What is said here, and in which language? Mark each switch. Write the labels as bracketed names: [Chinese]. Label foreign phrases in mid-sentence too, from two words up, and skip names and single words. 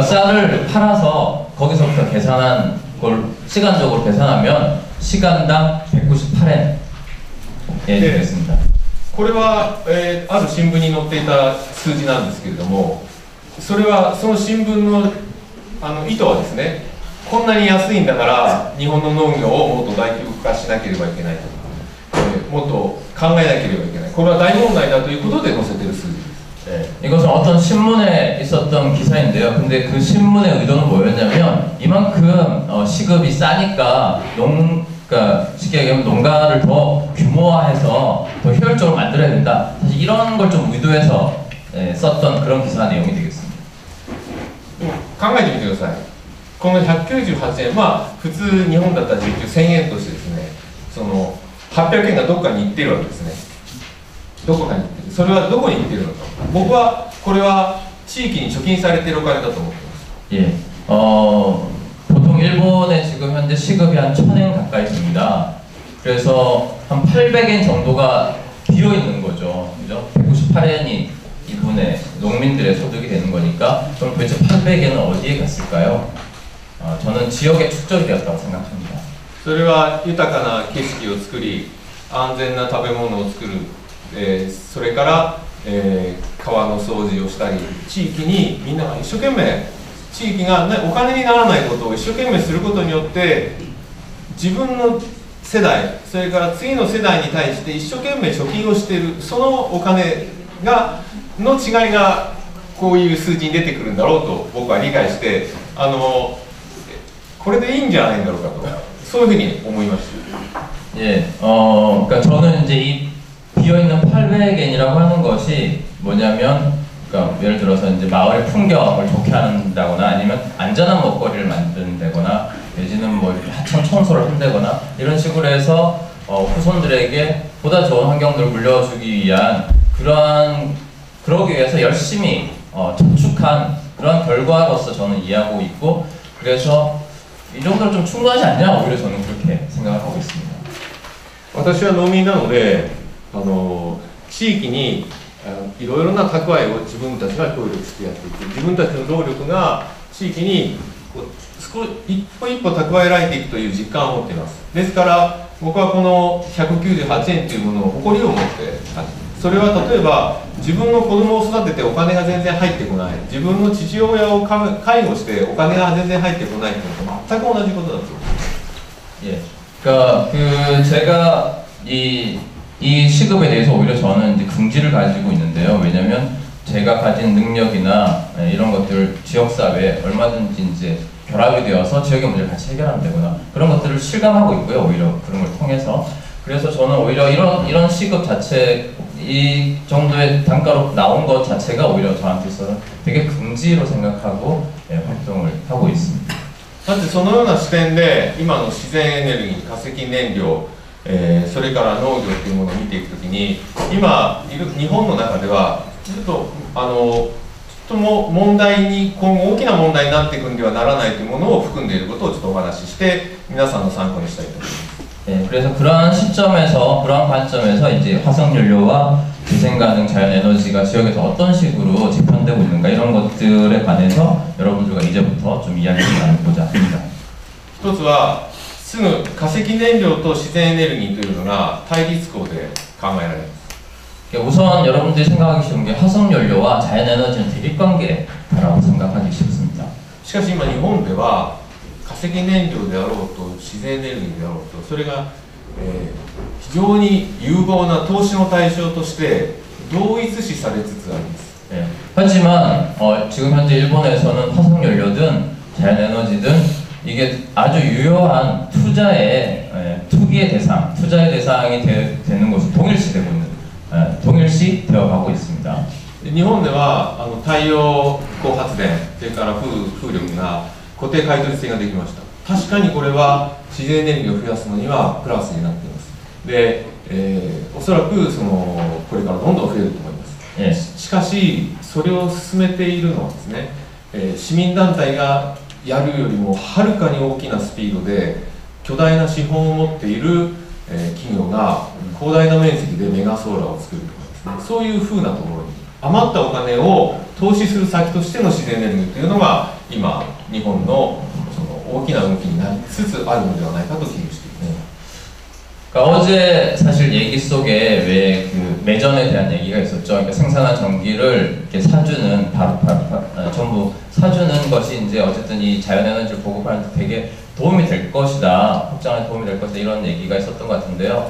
[Korean] 그러니까 쌀을 팔아서 거기서부터 계산한 걸 시간적으로 계산하면 시간당 198엔에 되겠습니다. [Japanese] これは、ある新聞に載っていた数字なんですけれどもそれはその新聞の意図はですねこんなに安いんだから日本の農業をもっと大規模化しなければいけないとか、もっと考えなければいけないこれは大問題だということで載せている数字です。 [Korean] 이것은 어떤 신문에 있었던 기사인데요. 근데 그 신문의 의도는 뭐였냐면 이만큼 시급이 싸니까 그러니까 쉽게 얘기하면 농가를 더 규모화해서 더 효율적으로 만들어야 된다. 사실 이런 걸 좀 의도해서 썼던 그런 기사 내용이 되겠습니다. [Japanese] 考えてみてください。この198円普通日本だったら時給1000円としてですねその800円がどこかに行ってるわけですね。どこかに行ってるそれはどこに行ってるのか僕はこれは地域に貯金されているお金だと思ってます。 [Korean] 예, 보통 일본에 지금 현재 시급이 한 1000엔 가까이 됩니다. 그래서 한 800엔 정도가 비어 있는 거죠. 그죠? 198엔이 이분의 농민들의 소득이 되는 거니까 그럼 도대체 800엔은 어디에 갔을까요? 저는 지역에 축적이 되었다고 생각합니다. [Japanese] それは豊かな景色を作り安全な食べ物を作るそれから、川の掃除をしたり地域にみんなが一生懸命地域が、お金にならないことを一生懸命することによって自分の世代それから次の世代に対して一生懸命貯金をしているそのお金の違いがこういう数字に出てくるんだろうと僕は理解してこれでいいんじゃないんだろうかとそういうふうに思いました。 [Korean] 예, 그러니까 저는 이제 이 비어있는 800엔이라고 하는 것이 뭐냐면, 그러니까 예를 들어서 이제 마을의 풍경을 좋게 한다거나 아니면 안전한 먹거리를 만든다거나 내지는 뭐 이렇게 하천 청소를 한다거나 이런 식으로 해서 후손들에게 보다 좋은 환경들을 물려주기 위한 그러기 위해서 열심히 저축한 그런 결과로서 저는 이해하고 있고 그래서 이 정도는 좀 충분하지 않냐 오히려 저는 그렇게 생각을 하고 있습니다. [Japanese] 私は農民なので地域にいろいろな蓄えを自分たちが協力してやっていく自分たちの労力が地域に一歩一歩蓄えられていくという実感を持っています。ですから僕はこの198円というものを誇りを持ってそれは例えば自分の子供を育ててお金が全然入ってこない自分の父親を介護してお金が全然入ってこないというのと全く同じことだと思います。 [Korean] 예, 그러니까 제가 이 시급에 대해서 오히려 저는 이제 긍지를 가지고 있는데요. 왜냐면 제가 가진 능력이나 이런 것들 지역사회에 얼마든지 이제 결합이 되어서 지역의 문제를 같이 해결하면 되구나. 그런 것들을 실감하고 있고요. 오히려 그런 걸 통해서. 그래서 저는 오히려 이런 시급 자체, 이 정도의 단가로 나온 것 자체가 오히려 저한테서는 되게 긍지로 생각하고 활동을 하고 있습니다. [Japanese] だってそのような視点で今の自然エネルギー、化石燃料、それから農業というものを見ていくときに、今いる日本の中ではちょっと問題に今後大きな問題になっていくんではならないというものを含んでいることをちょっとお話しして皆さんの参考にしたいと思います。 [Korean] 그래서 그러한 시점에서, 그러한 관점에서 이제 화석연료와 재생가능 자연에너지가 지역에서 어떤 식으로 재편되고 있는가 이런 것들에 관해서 여러분들과 이제부터 좀 이야기를 나누고자 합니다. [Japanese] 一つはすぐ化石燃料と自然エネルギーというのが対立項で考えられます。 [Korean] 우선 여러분들이 생각하기 쉬운 게 화석연료와 자연에너지는 대립관계라고 생각하기 쉽습니다. [Japanese] しかし今日本では化石燃料であろうと自然エネルギーであろうとそれが、非常に有望な投資の対象として同一視されつつあります。 [Korean] 하지만 지금 현재 일본에서는 화석연료든 자연에너지든 이게 아주 유효한 투기의 대상, 투자의 대상이 되는 것으로 동일시되고 있는, 동일시 되어가고 있습니다. [Japanese] 日本では太陽光発電それから風力が固定買取制ができました。確かにこれは自然エネルギーを増やすのにはプラスになっています。で、おそらくこれからどんどん増えると思います。しかしそれを進めているのはですね、市民団体がやるよりもはるかに大きなスピードで巨大な資本を持っている、企業が広大な面積でメガソーラーを作るとかですね、そういうふうなところに余ったお金を投資する先としての自然エネルギーというのが今日本の大きな動きになりつつあるのではないかと危惧しています。 [Korean] 그러니까 어제 사실 얘기 속에 왜 그 매전에 대한 얘기가 있었죠. 그러니까 생산한 전기를 이렇게 사주는 전부 사주는 것이 이제 어쨌든 이 자연에너지를 보급하는 데 되게 도움이 될 것이다, 확장에 도움이 될 것이다 이런 얘기가 있었던 것 같은데요.